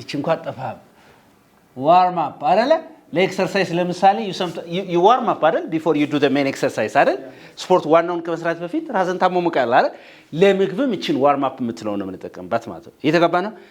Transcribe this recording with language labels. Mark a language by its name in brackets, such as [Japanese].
[Amharic] እቺ እንኳን ጠፋህ። warm up አይደለ? ለኤክሰርሳይዝ ለምሳሌ [English] you warm up [Amharic] አይደል? [English] before you do the main exercise አይደል? [Amharic] ስፖርት ዋናውን ከመስራት በፊት ራስን ታሞሙቃለህ አይደል? ለምግብም እቺን warm up የምትለው ነው የምንጠቀምባት ማለት ነው። እየተገባ ነው?